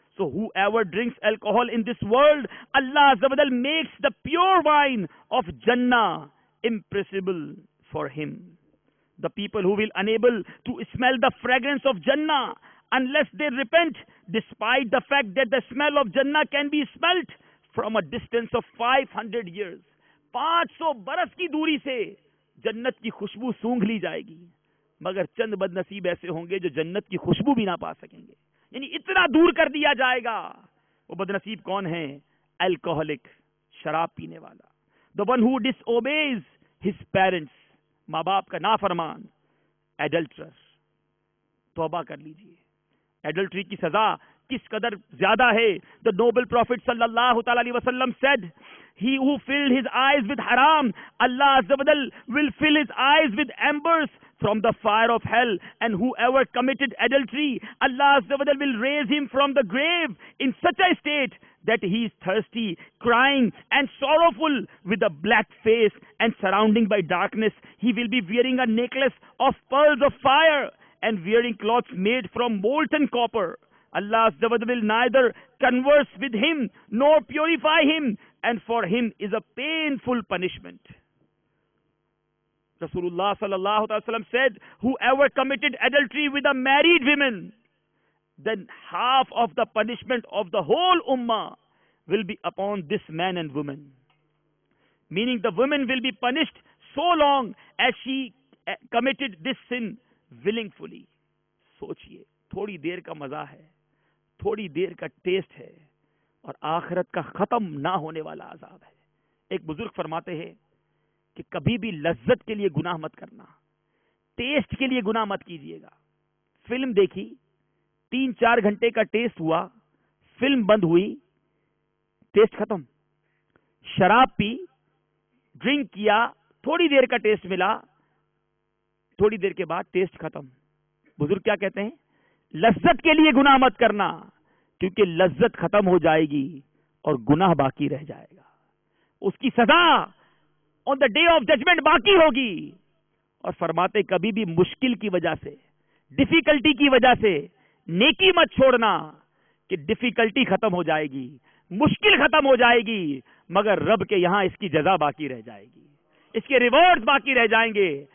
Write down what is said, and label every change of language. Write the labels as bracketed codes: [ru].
[en] So whoever drinks alcohol in this world, Allah Azza wa Jal makes the pure wine of Jannah impressible for him. The people who will unable to smell the fragrance of Jannah unless they repent, despite the fact that the smell of Jannah can be smelt from a distance of 500 years. [ur] 500 برس کی دوری سے جنت کی خوشبو سونگھ لی جائے گی، مگر چند بد نصیب ایسے ہوں گے جو جنت کی خوشبو بھی نہ پا سکیں گے. یعنی اتنا دور کر دیا جائے گا. وہ بد نصیب کون ہے؟ الکوہلک، شراب پینے والا. [en] The one who disobeys his parents، [ur] ماں باپ کا نافرمان. ایڈلٹرر، توبہ کر لیجئے. ایڈلٹری کی سزا کس قدر زیادہ ہے. [en] The noble Prophet صلی اللہ تعالی علیہ وسلم said, he who filled his eyes with haram, Allah Azza wa Jal will fill his eyes with embers from the fire of hell. And whoever committed adultery, Allah Azza wa Jal will raise him from the grave in such a state that he is thirsty, crying and sorrowful, with a black face and surrounding by darkness. He will be wearing a necklace of pearls of fire and wearing clothes made from molten copper. Allah Azza wa Jal will neither converse with him nor purify him, and for him is a painful punishment. Rasulullah sallallahu alaihi wasallam said, whoever committed adultery with a married woman, then half of the punishment of the whole ummah will be upon this man and woman. Meaning the woman will be punished so long as she committed this sin willingly. [ur] سوچئے، تھوڑی دیر کا مزہ ہے، تھوڑی دیر کا test ہے، اور آخرت کا ختم نہ ہونے والا عذاب ہے. ایک بزرگ فرماتے ہیں کہ کبھی بھی لذت کے لیے گناہ مت کرنا، ٹیسٹ کے لیے گناہ مت کیجیے گا. فلم دیکھی، 3-4 گھنٹے کا ٹیسٹ ہوا، فلم بند ہوئی، ٹیسٹ ختم. شراب پی، ڈرنک کیا، تھوڑی دیر کا ٹیسٹ ملا، تھوڑی دیر کے بعد ٹیسٹ ختم. بزرگ کیا کہتے ہیں؟ لذت کے لیے گناہ مت کرنا، کیونکہ لذت ختم ہو جائے گی اور گناہ باقی رہ جائے گا. اس کی سزا [en] on the day of judgment [ur] باقی ہوگی. اور فرماتے کبھی بھی مشکل کی وجہ سے، ڈیفیکلٹی کی وجہ سے نیکی مت چھوڑنا، کہ ڈیفیکلٹی ختم ہو جائے گی، مشکل ختم ہو جائے گی، مگر رب کے یہاں اس کی جزا باقی رہ جائے گی، اس کے ریوارڈز باقی رہ جائیں گے.